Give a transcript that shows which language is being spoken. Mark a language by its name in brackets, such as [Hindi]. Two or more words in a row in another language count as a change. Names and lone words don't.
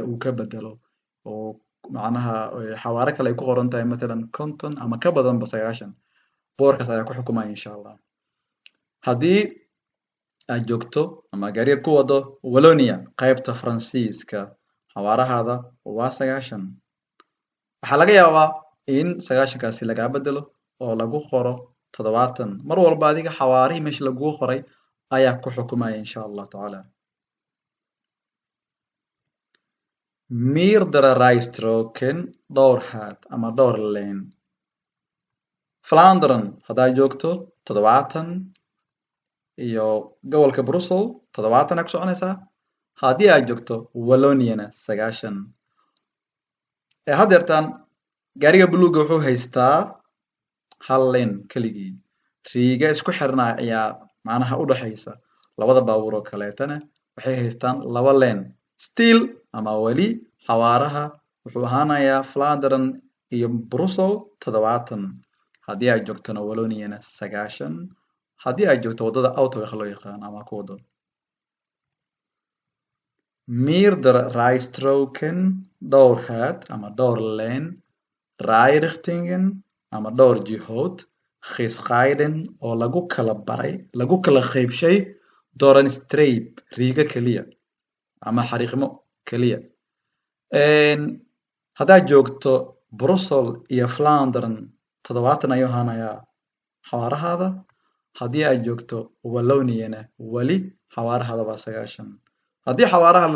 [Somali] uu ka bedelo oo macnaha xawaare kale ay ku qoran tahay matalan 50 ama ka badanba 90 boorkaas ayaa ku xukumaya [Arabic] إن شاء الله [Somali] haddii aad joogto ama gaariga ku wado Wallonia qaybta Faransiiska xawaarahaada waa 90 waxaa laga yaabaa in 90kaasi lagaa bedelo oo lagu qoro 70 mar walba adiga xawaarihii meesha lagugu qoray ayaa ku xukumaya [Arabic] إن شاء الله تعالى [Dutch] meerdere rijstroken [Somali] dhowr haad ama dhowr leen Vlaanderen haddaad joogto 70 iyo gobolka Brussels 70 ku soconaysaa haddii aad joogto Walloniana 90 haddeertaan gaariga buluuga wuxuu haystaa hal leen keligii riiga isku xirnaa ayaa macnaha u dhaxaysa labada baabuur oo kaleetana waxay haystaan laba leen still ama wali xawaaraha wuxuu ahaanayaa Vlaanderen iyo Brussels 70 haddii aad joogtona Walloniana 90 haddii aad joogto wadada autoweg loo yaqaan ama ku wado [Dutch] meerdere rijstroken [Somali] dhowr haad ama dhowr leen rijrichtingen ama dhowr jihood gescheiden oo lagu kala baray lagu kala qaybshay [Dutch] door een streep [Somali] riiga keliya ama xariiqmo keliya haddaad joogto Brussels iyo Vlaanderen 70 ayuu ahaanayaa xawaarahaada haddii aad joogto Walloniana wali xawaarahaada waa 90 haddii xawaaraha